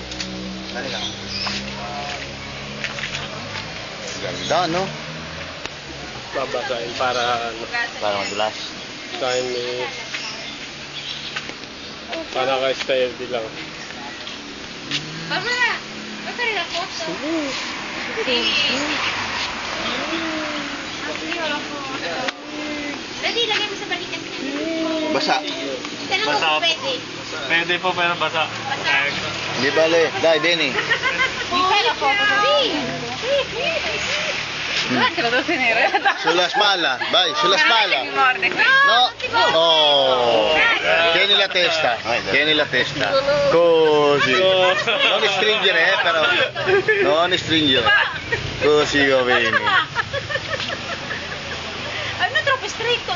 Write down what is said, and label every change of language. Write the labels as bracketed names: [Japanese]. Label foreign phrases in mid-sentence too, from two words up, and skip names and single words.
[Filipino] Ganda, no? Babasahin para ano. Para madulas. Basahin ni... Para kay style din lang. Mama, basta rin ako. [English] Thank you. [Filipino] Daddy, lagay mo sa balikan niya. Basa. Tanong mo kung pwede. Pwede po pero basa. Basta. Di bale. Dai, Denny. Michelle ako. Sulas pala. Vai, sulas pala. No. Oh. [Italian] Tieni la testa. Tieni la testa. Così. Non stringere, però. Non stringere. Così va bene. Ano troppo stretto?